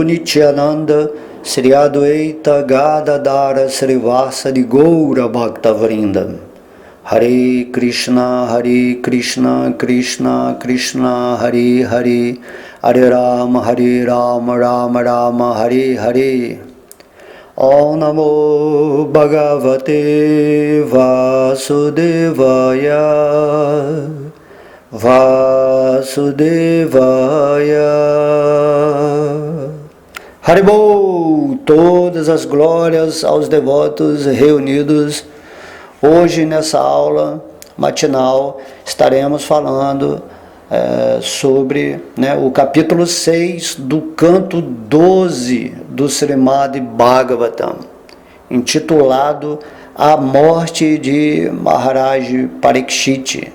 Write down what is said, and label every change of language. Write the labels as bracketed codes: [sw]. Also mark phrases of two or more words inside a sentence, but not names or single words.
[sa] नित्यानन्द श्री अद्वैत गदाधर श्रीवासादि गौर भक्त वृन्द हरे कृष्ण कृष्ण कृष्ण हरे हरे हरे राम राम राम हरे हरे ॐ नमो भगवते वासुदेवाय हरिबोल, [pt] todas as glórias aos devotos reunidos. Hoje nessa aula matinal estaremos falando sobre o capítulo 6 do canto 12 do Srimad Bhagavatam, intitulado A Morte de Maharaj Parikshit.